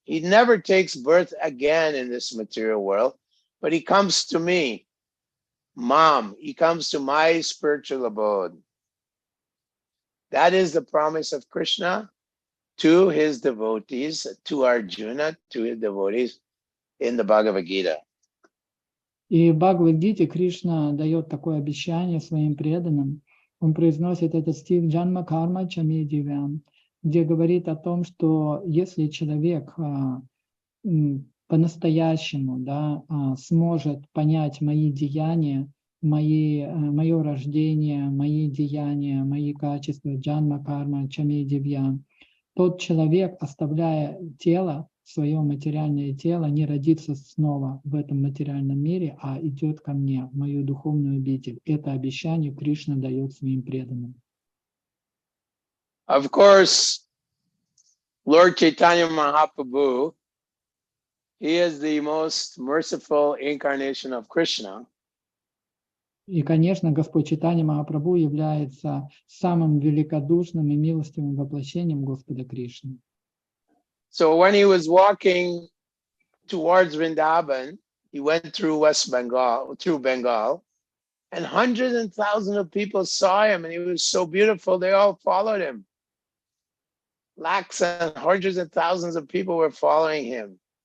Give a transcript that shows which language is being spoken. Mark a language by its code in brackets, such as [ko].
[en] He never takes birth again in this material world, but he comes to me, Mom. He comes to my spiritual abode. That is the promise of Krishna to his devotees, to Arjuna, to his devotees in the Bhagavad Gita. [ru] И в Бхагавад-гите Кришна дает такое обещание своим преданным. Он произносит этот стих [sa] «Джанма карма чами дивям», [ru] где говорит о том, что если человек по-настоящему сможет понять мои деяния, мое рождение, мои деяния, мои качества, джанма, карма, чами, дивьям, тот человек, оставляя тело, свое материальное тело, не родится снова в этом материальном мире, а идет ко мне, в мою духовную обитель. Это обещание Кришна дает своим преданным. [en] Of course, Lord Chaitanya Mahaprabhu, he is the most merciful incarnation of Krishna. [ru] И, конечно, Господь Чайтанья Махапрабху является самым великодушным и милостивым воплощением Господа Кришны. [en] So when he was walking towards Vrindavan, he went through Bengal, and hundreds and thousands of people saw him, and he was so beautiful, they all followed him. Lakhs and hundreds of thousands of people were following him.